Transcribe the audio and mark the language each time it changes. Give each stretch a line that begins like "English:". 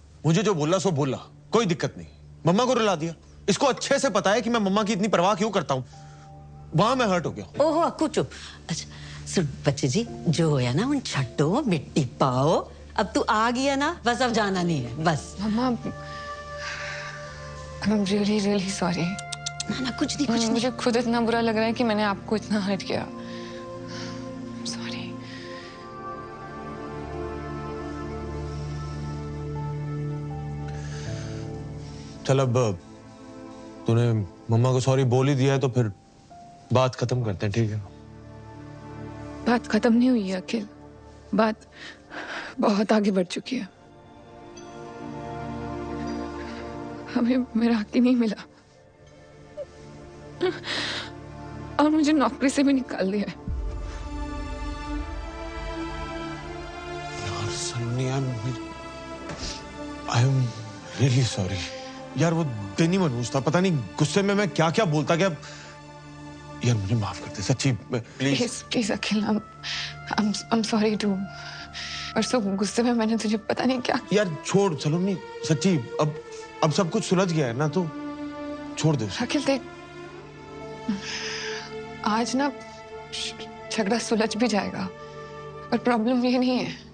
Hindi: मुझे जो बोला सो बोला, कोई दिक्कत नहीं। मम्मा को रुला दिया। इसको अच्छे से पता है कि मैं मम्मा की इतनी परवाह क्यों करता हूँ। वहां मैं हर्ट हो गया। ओहो अक्कू चुप। अच्छा सुन बच्चे जी,
Punjabi: जो होया ना उन छट्टो मिट्टी पाओ।
Hindi: अब तू आ गया ना, बस अब जाना नहीं है बस।
English: मम्मा, I'm really sorry।
Hindi: ना कुछ नहीं। मुझे खुद इतना बुरा लग रहा है कि मैंने आपको इतना हर्ट किया। सॉरी। चल अब तूने मम्मा को सॉरी बोल ही दिया है तो फिर बात खत्म करते हैं, ठीक है? बात खत्म नहीं हुई है अखिल, बात बहुत आगे बढ़ चुकी है। हमें मेरा हक ही नहीं मिला और मुझे नौकरी से भी निकाल दिया है।
English: यार Sunny, I am really sorry यार।
Hindi: वो दिन ही मनहूस था, पता नहीं गुस्से में मैं क्या क्या बोलता गया। यार मुझे माफ कर दे सच्ची, please
English: Please Akhil, I'm sorry too।
Hindi: परसों गुस्से में मैंने तुझे पता नहीं क्या। यार छोड़, चलो नहीं सच्ची, अब सब कुछ सुलझ गया है ना, तो छोड़ दे। अखिल देख, आज ना झगड़ा सुलझ भी जाएगा, पर प्रॉब्लम ये नहीं है।